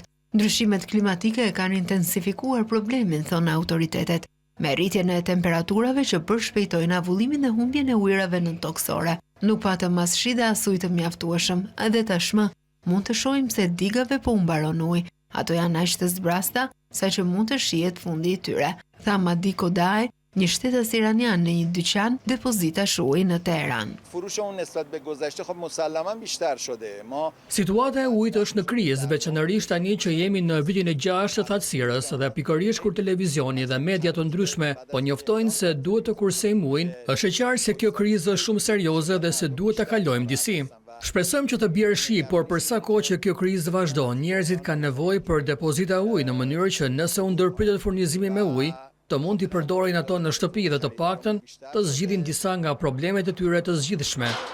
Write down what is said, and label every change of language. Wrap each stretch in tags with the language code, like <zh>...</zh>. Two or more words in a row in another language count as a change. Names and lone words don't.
<sq>Ndryshimet klimatike e kanë intensifikuar problemin, thonë autoritetet, me rritjen e temperaturave që përshpejtojnë avullimin dhe humbjen e ujrave nëntoksore. Nuk patëm as shi dhe as ujë të mjaftueshëm, edhe tashmë mund të shohim se digave po u mbaron ujë. Ato janë aq të zbrasta sa që mund të shihet fundi i tyre, tha Madi Kodai, një shtetas iranian në një dyqan depozitash uji në Teheran.</sq> <fa>فروش اون نسبت به گذشته خب مسلماً بیشتر شده. ما</fa> <sq>Situata e ujit është në krizë, veçanërisht tani që jemi në vitin e 6 të thatësirës dhe pikërisht kur televizioni dhe media të ndryshme po njoftojnë se duhet të kursejmë ujin, është e qartë se kjo krizë është shumë serioze dhe se duhet ta kalojmë disi. Shpresojmë që të bjerë shi, por për sa kohë që kjo krizë vazhdon, njerëzit kanë nevojë për depozita uji në mënyrë që nëse u ndërpritet furnizimi me ujë, të mund t'i përdorin ato në shtëpi dhe të paktën të zgjidhin disa nga problemet e tyre të zgjidhshme.</sq>